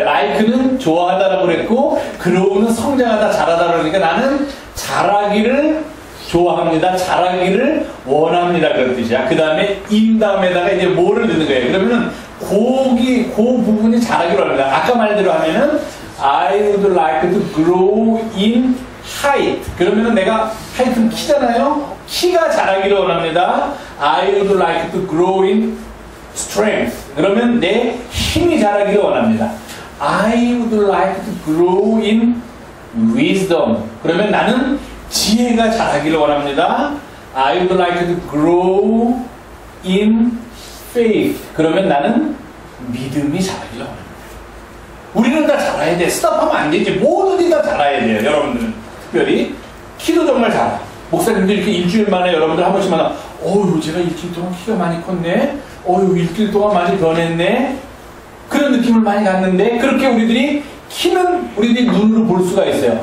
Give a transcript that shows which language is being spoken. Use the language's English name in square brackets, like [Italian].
[Korean] like는 좋아하다라고 그랬고 grow는 성장하다, 잘하다 그러니까 나는 잘하기를 좋아합니다. 잘하기를 원합니다. 그런 뜻이야. 그 다음에 in 다음에다가 이제 뭐를 넣는 거예요? 그러면은 그 부분이 잘하기를 원합니다. 아까 말대로 하면은 [English] I would like to grow in height. [Korean] 그러면은 내가 하이트는 키잖아요. 키가 자라기를 원합니다. [English] I would like to grow in strength. [Korean] 그러면 내 힘이 자라기를 원합니다. [English] I would like to grow in wisdom. [Korean] 그러면 나는 지혜가 자라기를 원합니다. [English] I would like to grow in faith. [Korean] 그러면 나는 믿음이 자라기를 원합니다. 우리는 다 잘해야 돼. 스탑하면 안 되지. 모두들이 다 잘해야 돼요. 여러분들은 특별히 키도 정말 잘하. 목사님들 이렇게 일주일 만에 여러분들 한 번씩 만나, 어휴, 제가 일주일 동안 키가 많이 컸네? 어휴, 일주일 동안 많이 변했네? 그런 느낌을 많이 갖는데, 그렇게 우리들이 키는 우리들이 눈으로 볼 수가 있어요.